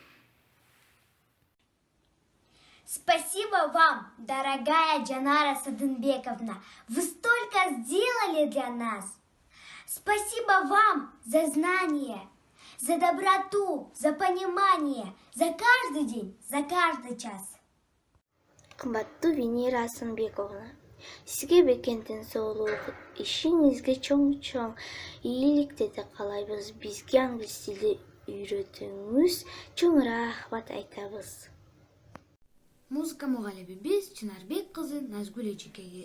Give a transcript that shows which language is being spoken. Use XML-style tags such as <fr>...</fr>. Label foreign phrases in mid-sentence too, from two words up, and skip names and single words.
<ru>Спасибо вам, дорогая Джанара Садынбековна. Вы столько сделали для нас. Спасибо вам за знания, за доброту, за понимание, за каждый день, за каждый час.</ru> <ky>Кымбаттуу Венера Асынбековна, сизге бекем денсаулык, ишиңизге чоң ийгиликтерди каалайбыз. Бизге англис тили үйрөтүүңүз чоң рахмат айтабыз. Музыка мугалимибиз Чынарбек кызы Назгүл эжекеге.</ky>